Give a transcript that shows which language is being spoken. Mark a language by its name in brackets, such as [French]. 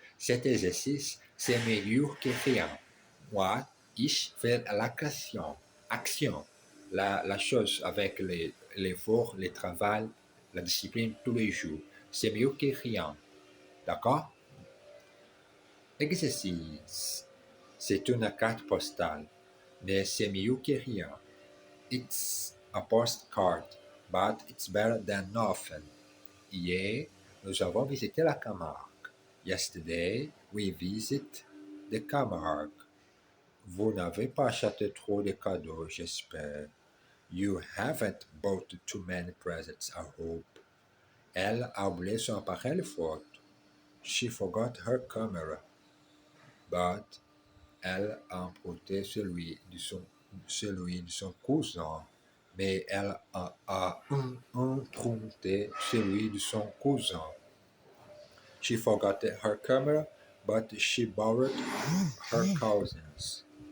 [French] Cet exercice, c'est mieux que rien. Moi, ich fais l'action. Action. La chose avec l'effort, le travail, la discipline tous les jours. C'est mieux que rien. D'accord? Exercice. C'est une carte postale, mais c'est mieux que rien. [English] It's a postcard, but it's better than nothing. [French] Hier, nous avons visité la Camargue. [English] Yesterday, we visit the Camargue. [French] Vous n'avez pas acheté trop de cadeaux, j'espère. [English] You haven't bought too many presents, I hope. [French] Elle a oublié son appareil photo. [English] She forgot her camera. But [French] elle a emprunté celui de son cousin. Mais elle a emprunté celui de son cousin. [English] She forgot her camera, but she borrowed her cousin's.